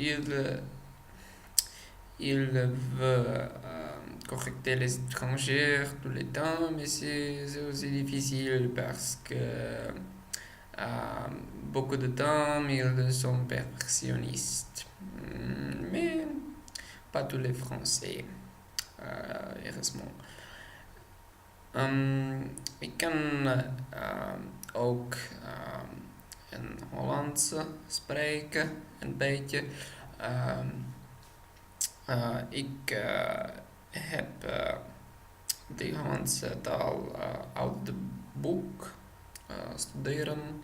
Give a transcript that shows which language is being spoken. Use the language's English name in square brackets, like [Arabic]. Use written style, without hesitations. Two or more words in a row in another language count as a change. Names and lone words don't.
[French] ils veulent correcter les étrangers tout le temps, mais c'est aussi difficile parce que beaucoup de temps ils sont perfectionnistes. Mais pas tous les Français, heureusement. [Dutch] Ik kan ook in Hollands spreken, een beetje. Ik heb de Hollandse taal uit de boek studeren.